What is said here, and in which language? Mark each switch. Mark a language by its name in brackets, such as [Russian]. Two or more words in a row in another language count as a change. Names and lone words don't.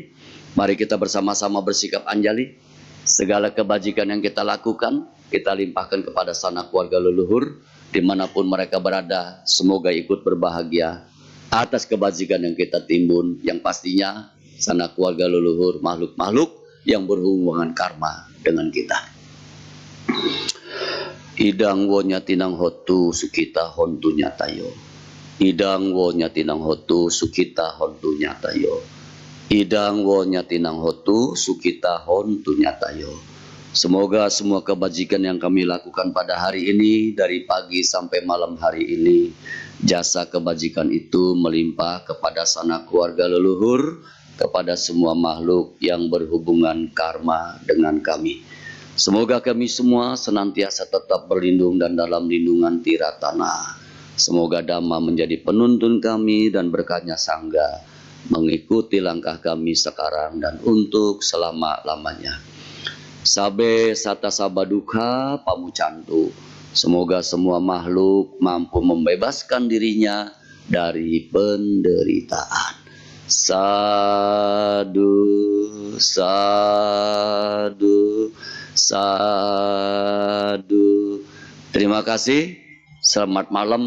[Indonesian] Mari kita bersama-sama bersikap anjali. Segala kebajikan yang kita lakukan, kita limpahkan kepada sanak keluarga leluhur, dimanapun mereka berada. Semoga ikut berbahagia atas kebajikan yang kita timbun, yang pastinya sanak keluarga leluhur, makhluk-makhluk yang berhubungan karma dengan kita. [Pali] Idang wo nyatinang hotu sukita hontu nyatayo. Idang wo nyatinang hotu sukita hontu nyatayo. Idang wo nyatinang hotu sukita hontu nyatayo. [Indonesian] Semoga semua kebajikan yang kami lakukan pada hari ini, dari pagi sampai malam hari ini, jasa kebajikan itu melimpah kepada sanak keluarga leluhur, kepada semua makhluk yang berhubungan karma dengan kami. Semoga kami semua senantiasa tetap berlindung dan dalam lindungan Tiratana. Semoga Dhamma menjadi penuntun kami dan berkahnya Sangga mengikuti langkah kami sekarang dan untuk selama-lamanya. [Pali] Sabe sata sabaduka pamucantu. [Indonesian] Semoga semua makhluk mampu membebaskan dirinya dari penderitaan. [Pali] Sadu, sadu, sadu. [Indonesian] Terima kasih. Selamat malam.